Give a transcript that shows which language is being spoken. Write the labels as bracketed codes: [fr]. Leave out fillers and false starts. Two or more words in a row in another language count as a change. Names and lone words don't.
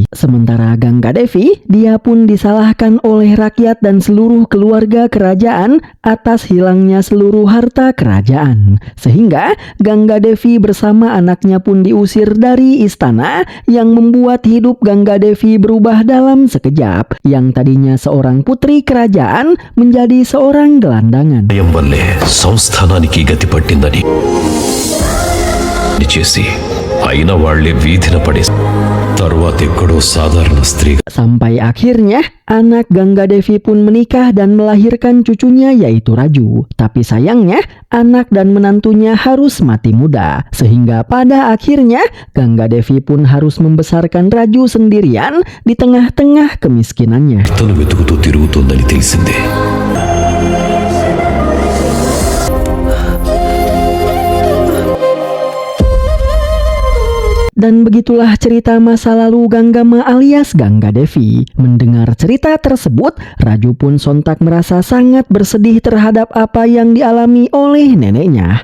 [id] Sementara Ganggadevi, dia pun disalahkan oleh rakyat dan seluruh keluarga kerajaan atas hilangnya seluruh harta kerajaan. Sehingga Ganggadevi bersama anaknya pun diusir dari istana, yang membuat hidup Ganggadevi berubah dalam sekejap. Yang tadinya seorang putri kerajaan menjadi seorang gelandangan. [te] భయం వల్లే సంస్థానానికి గతి పట్టిందని చేసి అయిన వాళ్లే వీధిన పడే తరువాత ఎక్కడో సాధారణ స్త్రీ. [id] Sampai akhirnya anak Ganggadevi pun menikah dan melahirkan cucunya yaitu Raju. Tapi sayangnya anak dan menantunya harus mati muda. Sehingga pada akhirnya Ganggadevi pun harus membesarkan Raju sendirian di tengah-tengah kemiskinannya. [te] తను వెతుకుతూ తిరుగుతోందని తెలిసిందే. [id] Dan begitulah cerita masa lalu Ganggama alias Ganggadevi. Mendengar cerita tersebut, Raju pun sontak merasa sangat bersedih terhadap apa yang dialami oleh neneknya.